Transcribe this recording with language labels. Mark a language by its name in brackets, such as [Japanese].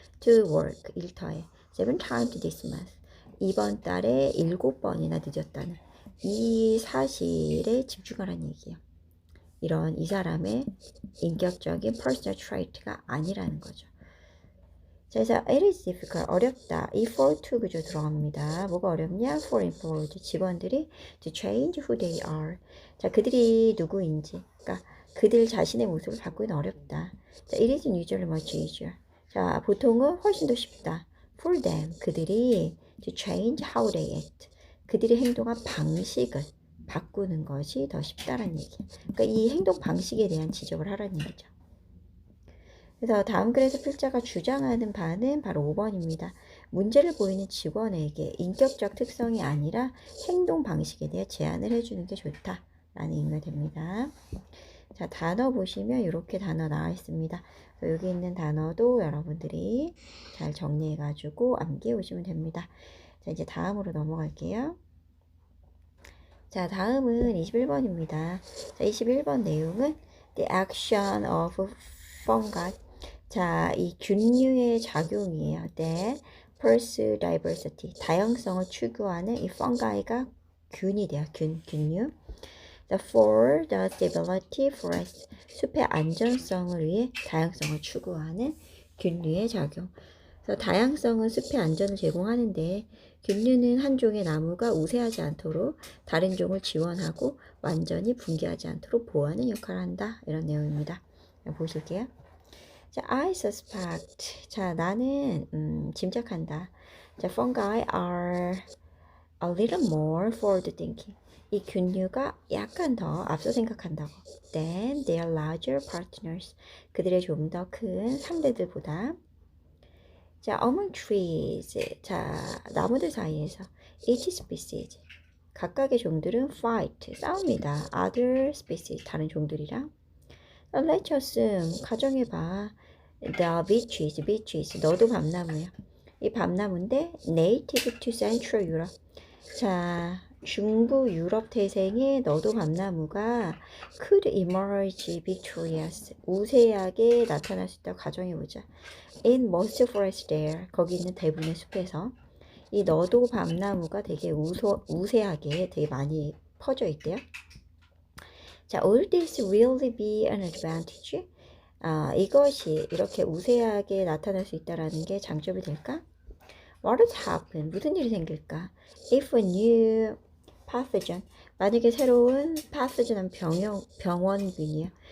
[English] to work, [Korean] 일터에 [English] 7 times this month, [Korean] 이번 달에 7번이나 늦었다는 이 사실에 집중하라는 얘기예요. 이런 이 사람의 인격적인 [English] personal trait [Korean] 가 아니라는 거죠. 자, 그래서 [English] it is difficult, [Korean] 어렵다. 이 for to 구조 들어갑니다. 뭐가 어렵냐? [English] for employees, [Korean] 직원들이 [English] to change who they are. [Korean] 자, 그들이 누구인지, 그러니까 그들 자신의 모습을 바꾸기는 어렵다. [English] 자, it is usually much easier. [Korean] 자, 보통은 훨씬 더 쉽다. [English] for them, [Korean] 그들이 [English] to change how they act. [Korean] 그들이 행동한 방식을 바꾸는 것이 더 쉽다라는 얘기. 그러니까 이 행동 방식에 대한 지적을 하라는 얘기죠. 그래서 다음 글에서 필자가 주장하는 바는 바로 5번입니다. 문제를 보이는 직원에게 인격적 특성이 아니라 행동 방식에 대해 제안을 해주는 게 좋다라는 의미가 됩니다. 자, 단어 보시면 이렇게 단어 나와 있습니다. 여기 있는 단어도 여러분들이 잘 정리해가지고 암기해 오시면 됩니다. 자, 이제 다음으로 넘어갈게요. 자, 다음은 21번입니다. 자, 21번 내용은 [English] The action of fungi. [Korean] 자, 이 균류의 작용이에요. [English] That pursue diversity. [Korean] 다양성을 추구하는 이 fungi가 균이 돼요. 균류. [English] The for the stability forest. [Korean] 숲의 안전성을 위해 다양성을 추구하는 균류의 작용. 그래서 다양성은 숲의 안전을 제공하는데 균류는 한 종의 나무가 우세하지 않도록 다른 종을 지원하고 완전히 붕괴하지 않도록 보호하는 역할을 한다. 이런 내용입니다. 보실게요. 자, [English] I suspect. [Korean] 자, 나는 짐작한다. [English] 자, fungi are a little more forward thinking. [Korean] 이 균류가 약간 더 앞서 생각한다고. [English] Than their larger partners. [Korean] 그들의 좀 더 큰 상대들보다. 자, [English] among trees. [Korean] 자, 나무들 사이에서 [English] each species. [Korean] 각각의 종들은 fight. 싸웁니다. [English] Other species. [Korean] 다른 종들이랑. [English] Let's assume. [Korean] 가정해봐. [English] The beeches. [Korean] 너도 밤나무야. 이 밤나무인데 [English] native to Central Europe. [Korean] 자, 중부 유럽 태생의 너도 밤나무가 [English] could emerge victorious. [Korean] 우세하게 나타날 수 있다고 가정해보자. [English] In most forests there. [Korean] 거기 있는 대부분의 숲에서 이 너도 밤나무가 되게 우세하게 되게 많이 퍼져 있대요. [English] 자, will this really be an advantage? [Korean] 이것이 이렇게 우세하게 나타날 수 있다라는 게 장점이 될까? [English] What would happen? [Korean] 무슨 일이 생길까? [English] If a new pathogen, [Korean] 만약에 새로운 pathogen 병원균이요.